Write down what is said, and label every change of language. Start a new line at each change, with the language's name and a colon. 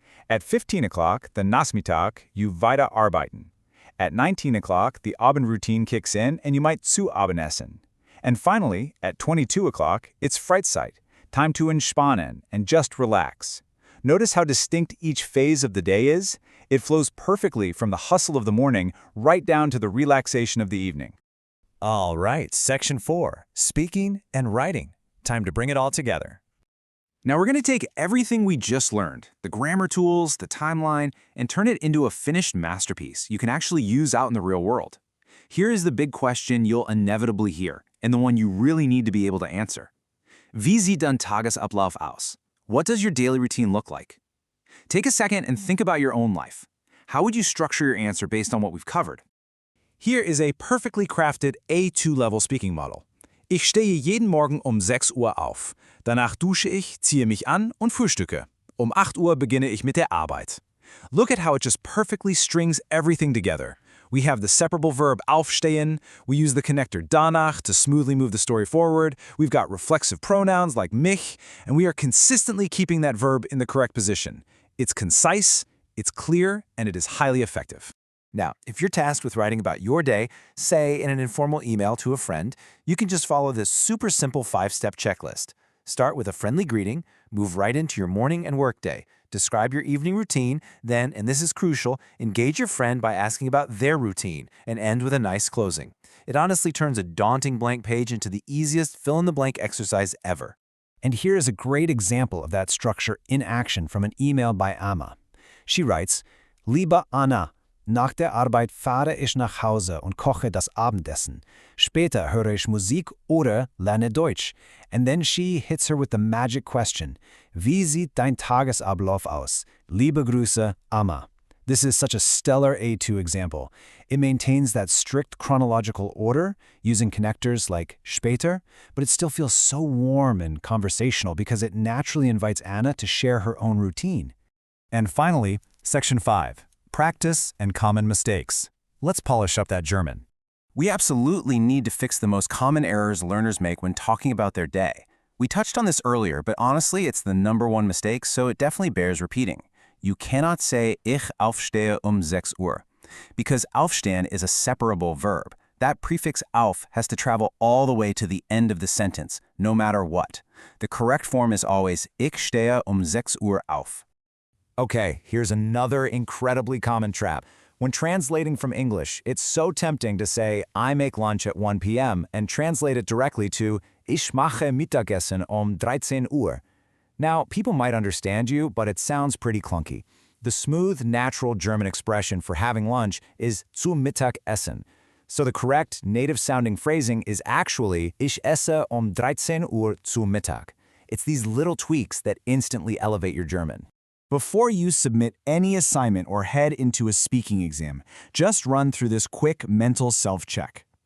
English: At 15 o'clock, the Nachmittag, you weiterarbeiten. At 19 o'clock, the Abendroutine kicks in and you might
German: zu Abendessen.
English: And finally, at 22 o'clock, it's Freizeit, time to entspannen and just relax. Notice how distinct each phase of the day is? It flows perfectly from the hustle of the morning right down to the relaxation of the evening. All right, section 4, speaking and writing. Time to bring it all together. Now we're going to take everything we just learned, the grammar tools, the timeline, and turn it into a finished masterpiece you can actually use out in the real world. Here is the big question you'll inevitably hear, and the one you really need to be able to answer.
German: Wie sieht dein Tagesablauf aus?
English: What does your daily routine look like? Take a second and think about your own life. How would you structure your answer based on what we've covered? Here is a perfectly crafted A2-level speaking model.
German: Ich stehe jeden Morgen 6 Uhr auf. Danach dusche ich, ziehe mich an und frühstücke. 8 Uhr beginne ich mit der Arbeit.
English: Look at how it just perfectly strings everything together. We have the separable verb aufstehen, we use the connector danach to smoothly move the story forward, we've got reflexive pronouns like mich, and we are consistently keeping that verb in the correct position. It's concise, it's clear, and it is highly effective. Now, if you're tasked with writing about your day, say in an informal email to a friend, you can just follow this super simple 5-step checklist. Start with a friendly greeting, move right into your morning and workday, describe your evening routine, then, and this is crucial, engage your friend by asking about their routine, and end with a nice closing. It honestly turns a daunting blank page into the easiest fill-in-the-blank exercise ever. And here is a great example of that structure in action from an email by Amma. She writes,
German: Liebe Anna, nach der Arbeit fahre ich nach Hause und koche das Abendessen. Später höre ich Musik oder lerne Deutsch.
English: And then she hits her with the magic question.
German: Wie sieht dein Tagesablauf aus? Liebe Grüße, Amma.
English: This is such a stellar A2 example. It maintains that strict chronological order, using connectors like später, but it still feels so warm and conversational because it naturally invites Anna to share her own routine. And finally, section 5. Practice and common mistakes. Let's polish up that German. We absolutely need to fix the most common errors learners make when talking about their day. We touched on this earlier, but honestly, it's the #1 mistake, so it definitely bears repeating. You cannot say
German: ich aufstehe 6 Uhr,
English: because aufstehen is a separable verb. That prefix auf has to travel all the way to the end of the sentence, no matter what. The correct form is always
German: ich stehe 6 Uhr auf.
English: Okay, here's another incredibly common trap. When translating from English, it's so tempting to say, I make lunch at 1 p.m. and translate it directly to
German: Ich mache Mittagessen 13 Uhr.
English: Now, people might understand you, but it sounds pretty clunky. The smooth, natural German expression for having lunch is
German: zu Mittag essen.
English: So the correct, native-sounding phrasing is actually
German: Ich esse 13 Uhr zu Mittag.
English: It's these little tweaks that instantly elevate your German. Before you submit any assignment or head into a speaking exam, just run through this quick mental self-check.